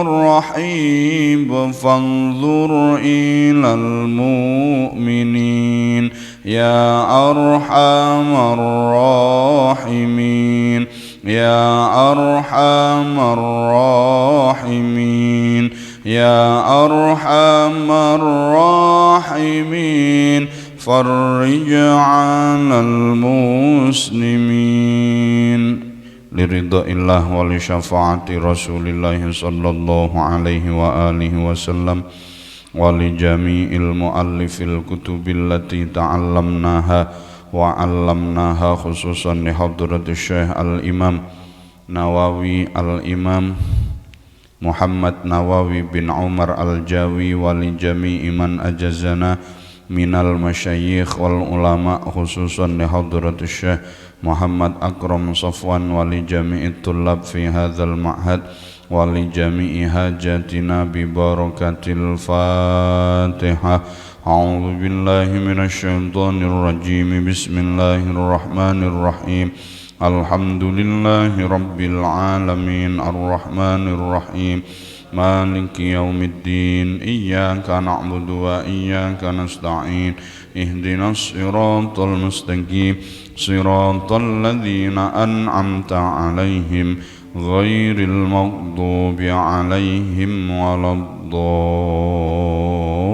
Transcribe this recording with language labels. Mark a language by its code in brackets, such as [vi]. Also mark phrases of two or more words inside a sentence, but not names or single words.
[ar] رحيم، فانظر إلى المؤمنين، يا أرحم الراحمين، يا أرحم الراحمين، يا أرحم الراحمين، فرّج على المسلمين، لرضا الله ولشفاعة رسول الله صلى الله عليه وعلى آله وسلم، ولجميع المؤلفين الكتب التي تعلمناها وعلمناها، خصوصا لحضرة الشيخ الإمام نووي الإمام محمد نووي بن عمر الجاوي، ولجميع من أجازنا من المشايخ والعلماء، خصوصا لحضرة الشيخ محمد أكرم صفوان، ولجميع الطلاب في هذا المعهد، ولجميع حاجاتنا ببركة الفاتحة. أعوذ بالله من الشيطان الرجيم. بسم الله الرحمن الرحيم. الحمد لله رب العالمين، الرحمن الرحيم، مالك يوم الدين، إياك نعبد وإياك نستعين، اهدنا الصراط المستقيم، صراط الذين أنعمت عليهم غير المغضوب عليهم ولا الضالين.